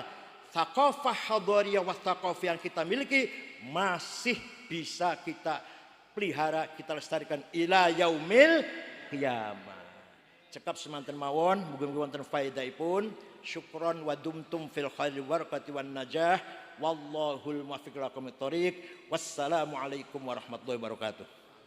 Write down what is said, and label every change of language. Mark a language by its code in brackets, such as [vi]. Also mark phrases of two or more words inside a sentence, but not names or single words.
[ar] ثقافة حضارية وثقافة [id] yang kita miliki masih bisa kita pelihara, kita lestarikan [ar] إلى يوم القيامة. [jv] Cekap semanten mawon, mugi-mugi wonten faedaipun. [ar] شكرا ودمتم في الخير وبركاته والنجاح. والله الموفق إلى أقوم الطريق. والسلام عليكم ورحمة الله وبركاته.